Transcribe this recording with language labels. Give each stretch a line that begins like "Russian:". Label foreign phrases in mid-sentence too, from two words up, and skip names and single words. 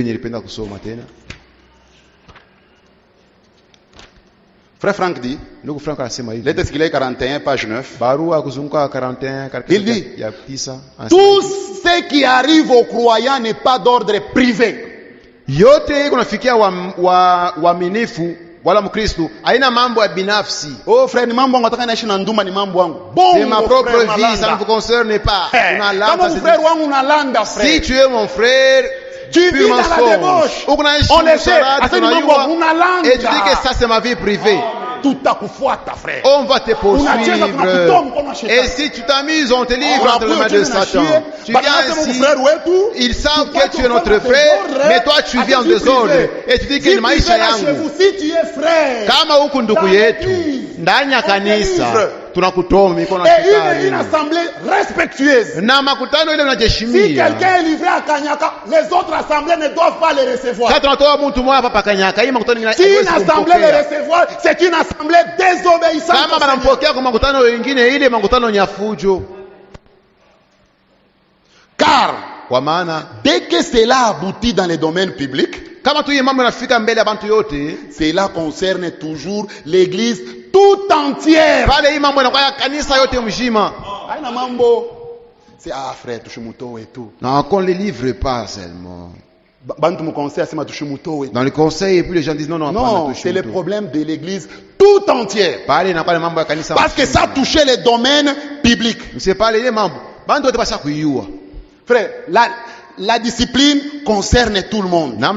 French: Frère Franck dit, lettre Esquilée 41, page 9. Il dit, tout ce qui arrive aux croyants n'est pas d'ordre privé.
Swahili: Wala mkristo haina mambo ya binafsi. Oh frère, ni mambo nataka naishi na nduma, ni mambo yangu.
French: C'est ma propre vie, ça ne vous concerne pas.
Swahili: Kama frère wangu unalanda frère.
French: Si tu es mon frère, tu vis dans la débauche. On le sait. Et tu dis que ça c'est ma vie privée. On va te poursuivre. Et si tu t'amuses, on te livre entre les mains de Satan. Tu viens ici, ils savent que tu es notre frère, mais toi tu viens en désordre. Et tu dis que
Swahili: ni maisha yangu. Kama huku ndugu yetu, ndani ya kanisa, tunakutoa mikono
French: et une assemblée respectueuse.
Swahili: Na makutano ile unajeshimia.
French: Si quelqu'un est livré à Kanyaka, les autres assemblées ne doivent pas le recevoir.
Swahili: Sasa tunatoa mtu mmoja hapa Kanyaka, hii makutano ingine.
French: Si une assemblée le recevoir, c'est une assemblée désobéissante.
Swahili: Kama wanampokea kwa makutano wengine, ile makutano ni ya fujo.
French: Car
Swahili: kwa maana
French: dès que cela aboutit dans les domaines publics,
Swahili: kama tu mambo yanafika mbele ya bantu yote,
French: cela concerne toujours l'église tout entière.
Swahili: Pale hii mambo inakuwa ya kanisa yote mzima. Haina mambo.
French: C'est frère tushimuto et tout. Non, qu'on les livre pas seulement. Dans le conseil, et puis les gens disent non, c'est le problème de l'église tout entière. Parce que ça touchait les domaines bibliques. Frère, la discipline concerne tout le monde.